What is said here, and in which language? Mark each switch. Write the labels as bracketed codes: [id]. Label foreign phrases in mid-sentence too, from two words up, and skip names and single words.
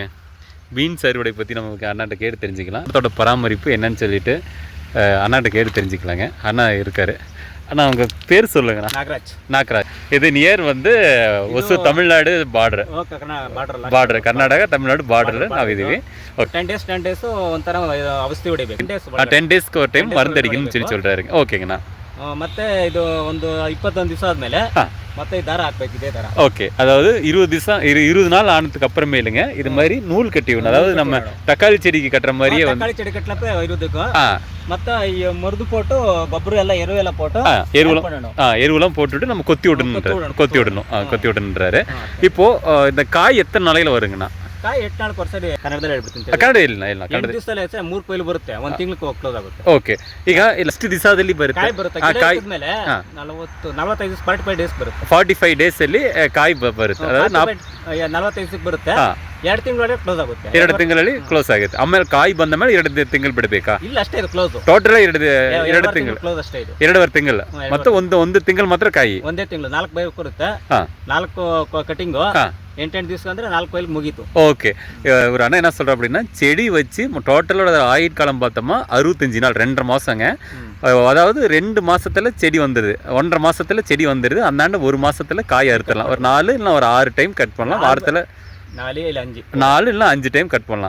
[ta] பீன்ஸ் அறுவடை பற்றி நமக்கு அண்ணாட்ட கேட்டு தெரிஞ்சுக்கலாம். அதோட பராமரிப்பு என்னன்னு சொல்லிட்டு அண்ணாட்ட கேட்டு தெரிஞ்சுக்கலாங்க. அண்ணா இருக்கார். அண்ணா அவங்க பேர் சொல்லுங்கண்ணா. நாகராஜ். இது நியர் வந்து ஒசூர் தமிழ்நாடு பார்டர். கர்நாடகா தமிழ்நாடு பார்டர். [kn] ನಾವು ಇದೀವಿ. 10 days ಒಂಥರ ಔಷಧಿ ಹೊಡಿಬೇಕು. [ta] 10 ಡೇಸ್ಗೆ ஒரு டைம் மருந்து அடிக்கணும்னு சொல்கிறாருங்க. ஓகேங்கண்ணா. [kn] ಮತ್ತೆ ಇದು ಒಂದು 21 ದಿವಸ ಆದಮೇಲೆ ಮತ್ತೆ ದಾರ ಹಾಕಬೇಕು. ಇದೇ ದಾರ. [ta] ஓகே. அதாவது 20 நாள் ஆனதுக்கு அப்புறமேலுங்க இது மாதிரி நூல் கட்டி விடணும். அதாவது நம்ம தக்காளி செடிக்கு கட்டுற மாதிரியே தக்காளி செடி கட்டலப்ப [kn] ಇರೋದಕ್ಕೆ ಮತ್ತೆ ಈ ಮರದು [ta] போட்டு [kn] ಗೊಬ್ಬರ ಎಲ್ಲ ಎರುವೆಲ್ಲ [ta] போட்டு எருவெல்லாம் போட்டுட்டு நம்ம கொத்தி விடணுன்றாரு. இப்போ இந்த காய் எத்தனை நாளையில வருங்கண்ணா? [kn] ಕಾಯಿ 8 ನಾಲ್ಕು ವರ್ಷ ಕನ್ನಡದಲ್ಲಿ ಹೇಳ್ಬಿಡ್ತೀನಿ. ಕನ್ನಡ ಇಲ್ಲ 8 ದಿವಸದಲ್ಲಿ 3 ಕೊಯ್ಲು ಬರುತ್ತೆ. 1 ತಿಂಗಳಿಗೆ ಕ್ಲೋಸ್ ಆಗುತ್ತೆ. ಓಕೆ. ಈಗ ಎಷ್ಟು ದಿವಸದಲ್ಲಿ ಬರುತ್ತೆ? ಕಾಯಿ ಬರುತ್ತೆ. ಕಾಯಿ ಮೇಲೆ 45 45 ಡೇಸ್ ಬರುತ್ತೆ. 45 ಡೇಸ್ ಅಲ್ಲಿ ಕಾಯಿ ಬರುತ್ತೆ. ಅதாவது 45 ದಿವಸಕ್ಕೆ ಬರುತ್ತೆ. 2 ತಿಂಗಳೊಳಗೆ ಕ್ಲೋಸ್ ಆಗುತ್ತೆ. 2 ತಿಂಗಳಲ್ಲಿ ಕ್ಲೋಸ್ ಆಗುತ್ತೆ. ಆಮೇಲೆ ಕಾಯಿ ಬಂದ ಮೇಲೆ 2 ತಿಂಗಳು ಬಿಡಬೇಕಾ? ಇಲ್ಲ, ಅಷ್ಟೇ ಇದು ಕ್ಲೋಸ್. ಟೋಟಲ್ 2 ತಿಂಗಳು ಕ್ಲೋಸ್ ಅಷ್ಟೇ ಇದು. 2.5 ತಿಂಗಳು. ಮತ್ತೆ ಒಂದು ತಿಂಗಳು ಮಾತ್ರ ಕಾಯಿ. ಒಂದೇ ತಿಂಗಳು 4 ಬೈ ಬರುತ್ತೆ. 4 ಕಟಿಂಗ್ 8 ದಿವಸ ಅಂದ್ರೆ 4 ಕೊಯ್ಲು ಮುಗೀತು. [ta] ஓகே. ஒரு அண்ணா என்ன சொல்கிறோம் அப்படின்னா செடி வச்சு டோட்டலோட ஆயுட்காலம் பார்த்தோமா 65 நாள், 2.5 மாதங்க. அதாவது 2 மாதத்தில் செடி வந்துடுது. 1.5 மாதத்தில் செடி வந்துடுது. அந்தாண்ட 1 மாதத்தில் காய் அறுத்துடலாம். ஒரு 4 இல்லை ஒரு 6 டைம் கட் பண்ணலாம். வாரத்தில் 4 இல்லை 5 டைம் கட் பண்ணலாம்.